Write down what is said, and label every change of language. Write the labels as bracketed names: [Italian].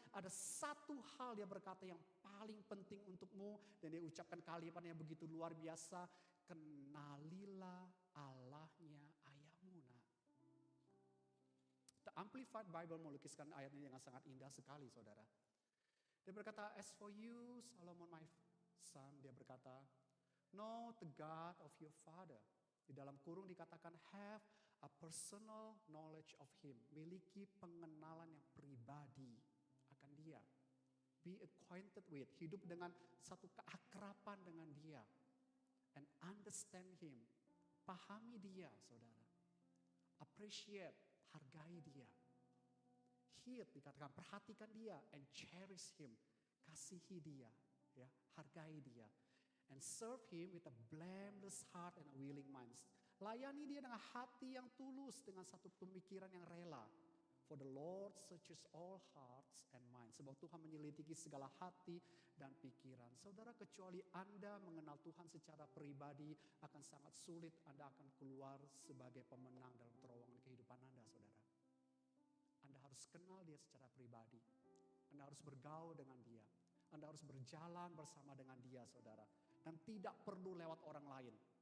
[Indonesian] Ada satu hal dia berkata yang paling penting untukmu. Dan dia ucapkan kalimat yang begitu luar biasa. Kenalilah Allahnya ayahmu, nak. The Amplified Bible melukiskan ayat ini dengan sangat indah sekali, saudara. Dia berkata, [English] as for you, Solomon my son, [Indonesian] dia berkata, [English] know the God of your father. [Indonesian] Di dalam kurung dikatakan, [English] have a personal knowledge of him. [Indonesian] Miliki pengenalan yang pribadi akan dia. [English] Be acquainted with. [Indonesian] Hidup dengan satu keakraban dengan dia. [English] And understand him. [Indonesian] Pahami dia, saudara. [English] Appreciate. [Indonesian] Hargai dia. [English] Heed [Indonesian] dikatakan, perhatikan dia. [English] And cherish him. [Indonesian] Kasihi dia. Ya, hargai dia. [English] And serve him with a blameless heart and a willing mind. [Indonesian] Layani dia dengan hati yang tulus, dengan satu pemikiran yang rela. [English] For the Lord searches all hearts and minds. [Indonesian] Sebab Tuhan menyelidiki segala hati dan pikiran. Saudara, kecuali Anda mengenal Tuhan secara pribadi, akan sangat sulit Anda akan keluar sebagai pemenang dalam terowongan kehidupan Anda, saudara. Anda harus kenal dia secara pribadi. Anda harus bergaul dengan dia. Anda harus berjalan bersama dengan dia, saudara. Dan tidak perlu lewat orang lain.